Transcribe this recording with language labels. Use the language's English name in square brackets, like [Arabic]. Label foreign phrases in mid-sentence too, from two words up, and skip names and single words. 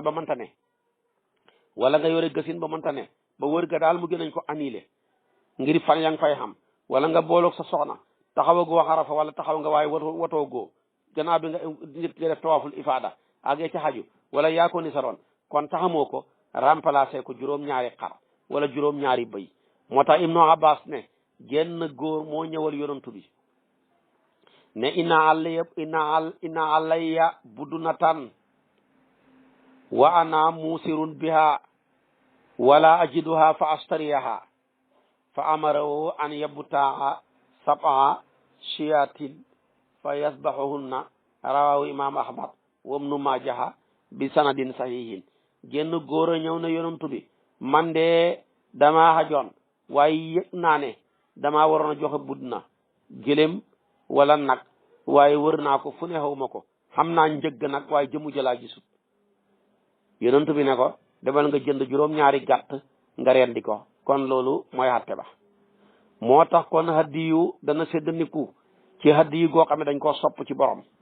[Wolof] ba mënta ne wala nga yore gësin ba mënta ne ba wër ga daal mu gën nañ ko annulé ngir fan yaa ngi fay xam wala nga booloog sa soxna taxaw a goo xarafa wala taxaw nga waaye watoo goo gannaaw bi nga nit ki def [Arabic] طواف الإفاضة [Wolof] àggee ci xaju wala yaa ko nisaroon kon taxamoo ko remplacé ko juróom-ñaari xar wala juróom-ñaari bëy moo tax Ibnu Abbas ne genn góor moo ñëwal yonantu bi ne [Arabic] إنّ عليّ بدنةً وأنا موسرٌ بها ولا أجدها فأشتريها فأمره أن يبتاع سبع شياهٍ فيذبحهنّ رواه الإمام أحمد وابن ماجه بسندٍ صحيحٍ [Wolof] genn góor a ñëw na yonantu bi man de dama xajoon waaye yëg naa ne dama waroon a joxe budna gëlëm wala nag waaye wër naa ko fu ne xaw ma ko xam naa njëgg nag waaye jëmu jëlaa gisut yonent bi ne ko demal nga jënd juróom-ñaari gàtt nga rendi ko kon loolu mooy xatte ba moo tax kon hadiyu dana séddaniku ci hadiyu goo xam ne dañ koo sopp ci borom